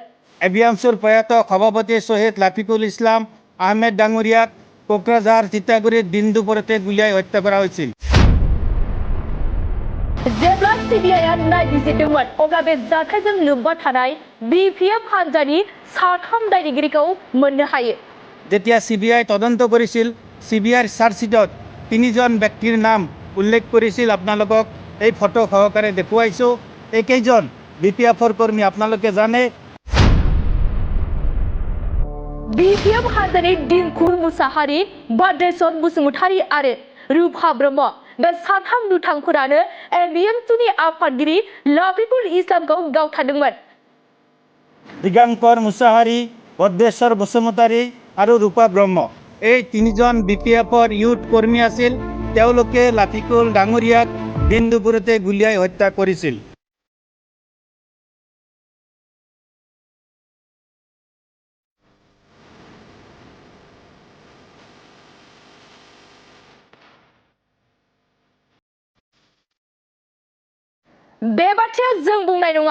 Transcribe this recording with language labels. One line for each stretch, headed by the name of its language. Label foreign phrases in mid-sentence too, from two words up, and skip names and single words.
Assamese: এবিএমএছুৰ প্ৰয়াত সভাপতি শ্বহীদ লাফিকুল ইছলাম আহমেদ ডাঙৰীয়াক ক'কৰাঝাৰ তিতাগুৰিত দিন দুপৰতে গুলিয়াই হত্যা কৰা হৈছিল।
Bodo: जेब्ला सिबिआइआ नायबिजिरदोंमोन अब्ला बे जाथायजों लोब्बा थानाय बिपिएफ हान्जानि साथाम दायनिगिरिखौ मोननो हायो।
Assamese: যেতিয়া সিবিআই তদন্ত কৰিছিল সিবিআইৰ চাৰ্জশ্বিটত তিনিজন ব্যক্তিৰ নাম উল্লেখ কৰিছিল। আপোনালোকক এই ফটো সহকাৰে দেখুৱাইছো। এইকেইজন বিপিএফৰ কৰ্মী আপোনালোকে জানে।
Bodo: बिपिएफ हान्जानि दिनखुर मुसाहारि, बाद्रेसन बसुमतारि आरो रुफा ब्रह्म बे साथाम दुथांफोरानो एबिएमसुनि आफादगिरि लाफिकुल इस्लामखौ गावथारदोंमोन।
Assamese: दिगांकर मुसाहारि, बद्रेश्वर बसुमतारि আৰু रूपा ब्रह्म এই তিনিজন বিপিএফৰ ইউথ কৰ্মী আছিল। তেওঁলোকে লাফিকুল ডাঙৰীয়াক দিন দুপৰতে গুলিয়াই হত্যা কৰিছিল।
Bodo: बे बाथ्राया जों बुंनाय नङा।